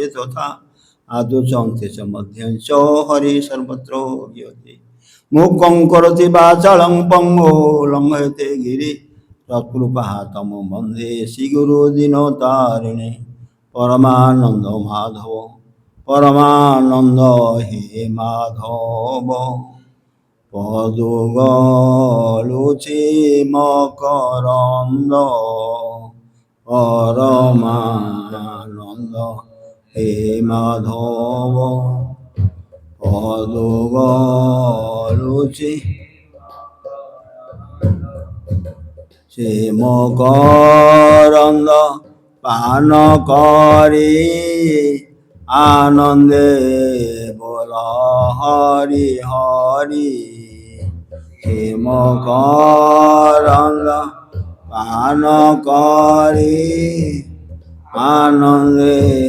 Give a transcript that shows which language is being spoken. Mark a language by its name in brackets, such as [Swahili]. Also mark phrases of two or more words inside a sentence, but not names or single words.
[Sanskrit] तथा आदौ च मध्यं च हरि सर्वत्र गीयते मूकं करोति वाचालं पंगो लंघयते गिरि तत्कृपातं वन्दे श्रीगुरो दीनतारिणे [Odia] ପରମାନନ୍ଦ ମାଧବ ପରମାନନ୍ଦ ହେ ମାଧବ ପଦୁଗଳୁଚି ମକରନ୍ଦ ପରମାନନ୍ଦ ହେ ମାଧବ ପଦୁଗଳୁଚି ସେ ମକରନ୍ଦ ପାନ କରି ଆନନ୍ଦେ ବୋଲ ହରି ହରି ହେ ମକରନ୍ଦ ପାନ କରି ଆନନ୍ଦେ